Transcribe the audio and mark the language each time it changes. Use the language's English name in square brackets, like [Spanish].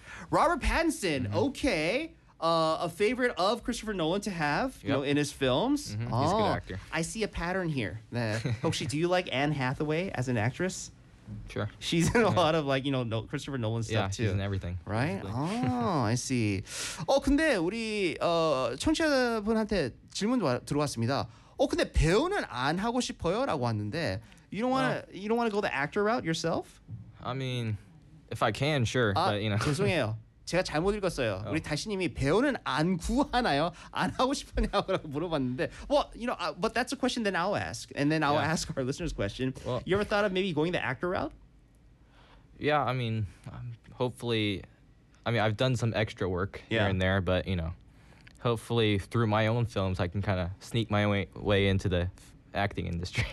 [English] Robert Pattinson. Mm-hmm. Okay. A favorite of Christopher Nolan to have, yep. you know, in his films. Mm-hmm. Oh, he's a good actor. I see a pattern here. Hoshi, do you like Anne Hathaway as an actress? Sure. She's in a lot of, like, you know, Christopher Nolan stuff, too. Yeah, she's in everything. Right? Basically. Oh, I see. [Korean] Oh, 근데 우리 청취자분한테 질문 들어왔습니다. 근데 배우는 안 하고 싶어요? 라고 왔는데 [English] you don't want to go the actor route yourself? I mean, if I can, sure. But, you know. [Korean] 죄송해요. 제가 잘못 읽었어요. Oh. 우리 다시님이 배우는 안 구하나요? 안 하고 싶으냐고 물어봤는데. [English] Well, you know, but that's a question that I'll ask. And then I'll ask our listeners' question. Well, you ever thought of maybe going the actor route? Yeah, I mean, hopefully. I mean, I've done some extra work here and there. But, you know, hopefully through my own films, I can kind of sneak my way into the acting industry.